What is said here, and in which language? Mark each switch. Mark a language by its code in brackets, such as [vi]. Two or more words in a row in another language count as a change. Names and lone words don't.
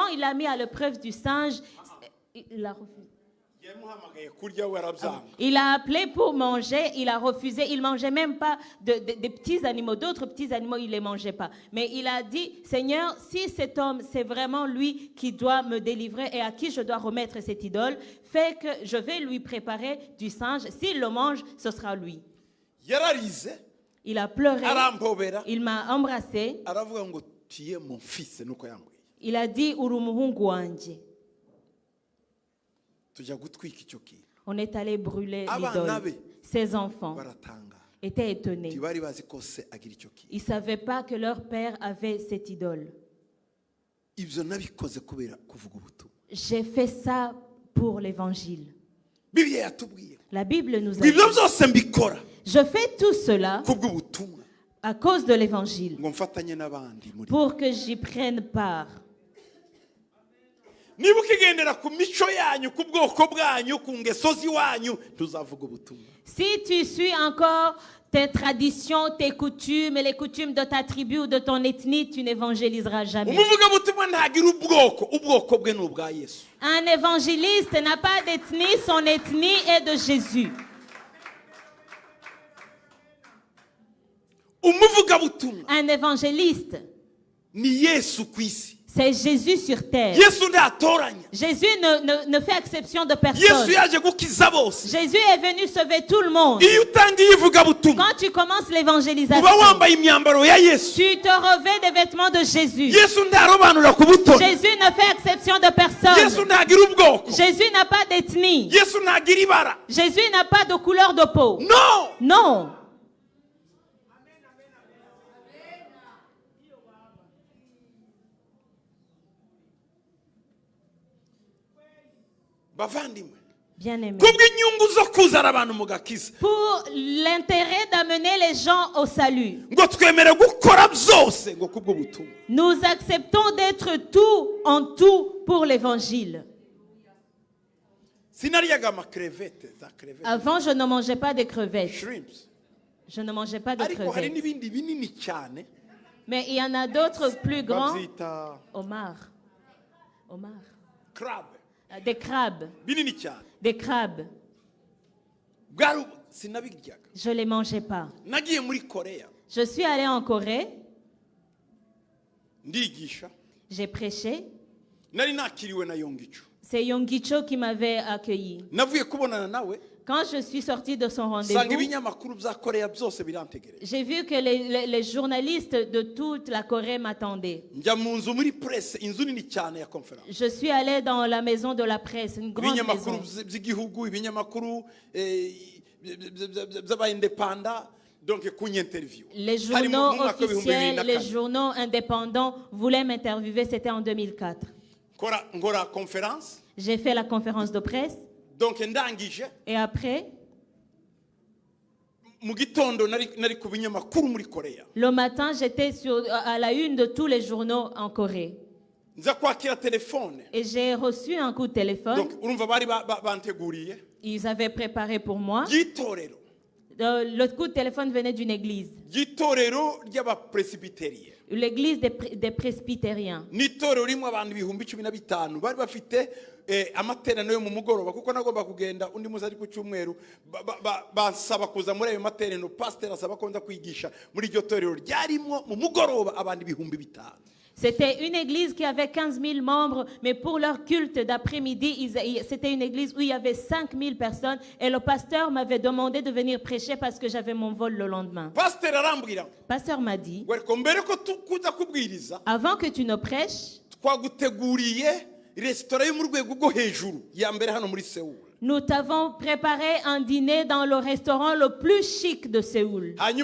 [fr] Mais quand il a mis à l'épreuve du singe, il a refusé. [rw] yamuhamagaye kurya we arabyanga. [fr] Il a appelé pour manger, il a refusé. Il ne mangeait même pas des petits animaux. D'autres petits animaux, il ne les mangeait pas. Mais il a dit, Seigneur, si cet homme, c'est vraiment lui qui doit me délivrer et à qui je dois remettre cette idole, fais que je vais lui préparer du singe. S'il le mange, ce sera lui. [rw] Yararize, [fr] Il a pleuré, [rw] arampobera, [fr] il m'a embrassé. [rw] aravuga ngo tiye [fr] mon fils [rw] nuko yambwiye. [fr] Il a dit, [rw] uri umuhungu wanje. Tujya gutwika icyo kintu. [fr] On est allé brûler [rw] Abana [fr] l'idole. [rw] be [fr] Ses enfants [rw] baratanga. [fr] étaient étonnés. [rw] Tibari bazi ko se agira icyo kintu. [fr] Ils ne savaient pas que leur père avait cette idole. [rw] Ibyo nabikoze kubera kuvuga ubutumwa. [fr] J'ai fait ça pour l'évangile. [rw] Bibiliya yatubwiye. [fr] La Bible nous a [rw] Ibyo [fr] dit, [rw] byose mbikora [fr] je fais tout cela [rw] kubw'ubutumwa [fr] à cause de l'évangile, [rw] ngo mfatanye n'abandi muri. [fr] pour que j'y prenne part. [rw] Niba ukigendera ku mico yanyu ku bwoko bwanyu ku ngeso z'iwanyu tuzavuga ubutumwa. [fr] Si tu suis encore tes traditions, tes coutumes et les coutumes de ta tribu ou de ton ethnie, tu n'évangéliseras jamais. [rw] Umuvugabutumwa ntagira ubwoko bwe ni ubwa Yesu. [fr] Un évangéliste n'a pas d'ethnie, son ethnie est de Jésus. [rw] Umuvugabutumwa [fr] Un évangéliste, [rw] ni Yesu ku isi. [fr] c'est Jésus sur terre. [rw] Yesu ntatoranya. [fr] Jésus ne fait exception de [rw] Yesu [fr] personne. [rw] yaje gukiza bose. [fr] Jésus est venu sauver tout le monde. [rw] Iyo utangiye ivugabutumwa [fr] Quand tu commences [rw] uba [fr] l'évangélisation, [rw] wambaye imyambaro ya Yesu. [fr] tu te revêts des vêtements de Jésus. [rw] Yesu ntarobanura ku butoni. [fr] Jésus ne fait exception de [rw] Yesu [fr] personne. [rw] ntagira ubwoko. [fr] Jésus n'a pas d'ethnie. [rw] Yesu ntagira ibara. [fr] Jésus n'a pas de couleur de peau. [rw] No. [fr] Non. [rw] Bavandimwe. [fr] Bien-aimé. [rw] Kubw'inyungu zo kuzana abantu mu gakiza. [fr] Pour l'intérêt d'amener les gens au salut, [rw] Ngo twemere gukora byose ngo kubw'ubutumwa. [fr] nous acceptons d'être tout en tout pour l'évangile. [rw] Sinaryaga amakrevete za krevete. [fr] Avant, je ne mangeais pas de crevettes. Shrimps. Je ne mangeais pas de [rw] Ariko hari [fr] crevettes. [rw] n'ibindi binini cyane. [fr] Mais il y en a d'autres plus grands. [rw] Babyita Omar. Omar. crab. [fr] Des crabes. [rw] Binini cyane. [fr] Des crabes. [rw] Bwari sinabiryaga. [fr] Je ne les mangeais pas. [rw] Nagiye muri Korea. [fr] Je suis allée en Corée. [rw] Ndigisha. [fr] J'ai prêché. [rw] Nari nakiriwe na Yongicho. [fr] C'est Yongicho qui m'avait accueilli. [rw] Navuye kubonana nawe. [fr] Quand je suis sortie de son [rw] Sanga [fr] rendez-vous, [rw] ibinyamakuru bya Korea byose birantegereje. [fr] j'ai vu que les journalistes de toute la Corée m'attendaient. [rw] Njya mu nzu muri presse inzu nini cyane ya conference. [fr] Je suis allée dans la maison de la presse, une grande [rw] Ibinyamakuru [fr] maison. [rw] by'igihugu, ibinyamakuru by'abayindepanda donc kunyenterview. [fr] Les journaux officiels, les journaux indépendants voulaient m'interviewer, c'était en 2004. [rw] Ngora conférence. [fr] J'ai fait la conférence de presse [rw] Donc ndangije [fr] et après, [rw] mu gitondo nari ku binyamakuru muri Korea. [fr] le matin, j'étais à la une de tous les journaux en Corée. [rw] Nza kwakira telefone. [fr] Et j'ai reçu un coup de téléphone. [rw] Donc urumva bari banteguriye. [fr] Ils avaient préparé pour moi. [rw] Gitorero. [fr] Le coup de téléphone venait d'une église. [rw] Gitorero ry'abapresbyteriens. [fr] L'église des presbytériens. [rw] N'itorero rimwe abantu 15,000 bari bafite amateraniro yo mu mugoroba kuko nagomba kugenda undi muzi ari ku cyumweru bansaba kuza muri ayo materaniro pastor asaba ko nza kwigisha muri iryo torero ryarimo mu mugoroba abantu 15,000. [fr] C'était une église qui avait 15 000 membres, mais pour leur culte d'après-midi, c'était une église où il y avait 5 000 personnes et le pasteur m'avait demandé de venir prêcher parce que j'avais mon vol le lendemain. Pasteur m'a dit, avant que tu ne prêches, nous t'avons préparé un dîner dans le restaurant le plus chic de Séoul.